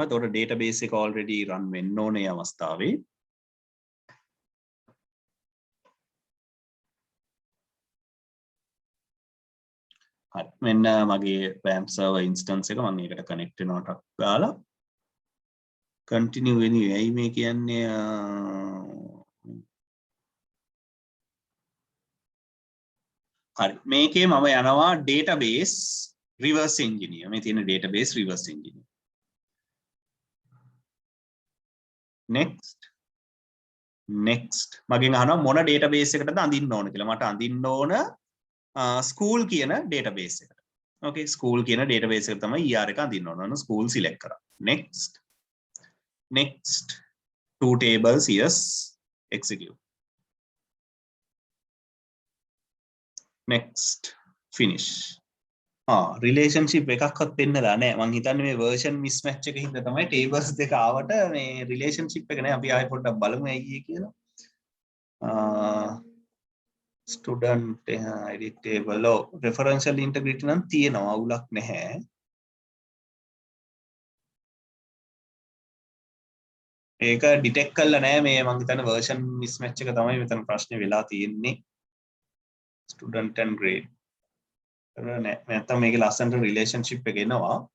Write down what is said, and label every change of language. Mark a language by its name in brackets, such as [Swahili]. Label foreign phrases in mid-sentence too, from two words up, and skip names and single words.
[Sinhala] එතකොට database එක already run වෙන්න ඕනේ මේ අවස්ථාවේ. හරි මෙන්න මගේ [English] RAM server instance [Sinhala] එක මම ඒකට connect වෙනවා ටක් ගාලා [English] continue anyway [Sinhala] ඇයි මේ කියන්නේ හරි මේකේ මම යනවා [English] database reverse engineer [Sinhala] මේ තියෙන [English] database reverse engineer [Sinhala] next මගෙන් අහනවා මොන database එකටද අඳින්න ඕන කියලා මට අඳින්න ඕන school කියන database එකට okay school කියන database එක තමයි ER එක අඳින්න ඕන school select කරා [English] next two tables yes execute next finish [Sinhala] relationship එකක්වත් පෙන්නලා නැහැ මං හිතන්නේ මේ [English] version mismatch [Sinhala] එක හින්දා තමයි tables දෙක ආවට මේ relationship එක නැහැ අපි ආයෙ පොඩ්ඩක් බලමු ඇයි කියලා [English] student edit table referential integrity [Sinhala] නම් තියෙනවා අවුලක් නැහැ ඒක detect කරලා නැහැ මේ මං හිතන්නේ [English] version mismatch [Sinhala] එක තමයි මෙතන ප්‍රශ්නේ වෙලා තියෙන්නේ [English] student and grade [Sinhala] නැත්තම් මේකේ ලස්සනට relationship එක එනවා